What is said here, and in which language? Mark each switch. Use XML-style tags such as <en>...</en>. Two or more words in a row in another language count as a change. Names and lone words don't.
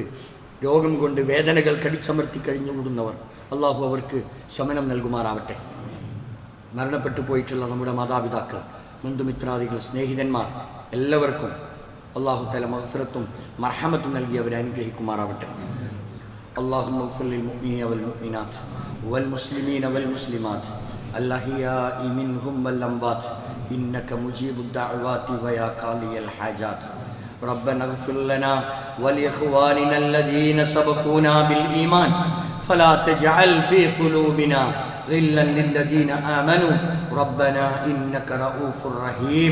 <ml>രോഗം കൊണ്ട് വേദനകൾ കടിച്ചമർത്തി കഴിഞ്ഞുകൂടുന്നവർ, അള്ളാഹു അവർക്ക് ശമനം നൽകുമാറാവട്ടെ. മരണപ്പെട്ടു പോയിട്ടുള്ള നമ്മുടെ മാതാപിതാക്കൾ, ബന്ധുമിത്രാദികൾ, സ്നേഹിതന്മാർ എല്ലാവർക്കും</ml> <ar>الله تعالى</ar> <ml>മഗ്ഫിറത്തും മർഹമത്തും നൽകി അവരെ അനുഗ്രഹിക്കുമാറാവട്ടെ.</ml> <ar>اللهم اغفر للمؤمنين والمؤمنات والمسلمين والمسلمات الأحياء منهم والأموات إنك مجيب الدعوات ويا قاضي الحاجات. ربنا اغفر لنا ولإخواننا الذين سبقونا بالإيمان فلا تجعل في قلوبنا غلا للذين آمنوا ربنا إنك رؤوف رحيم.</ar>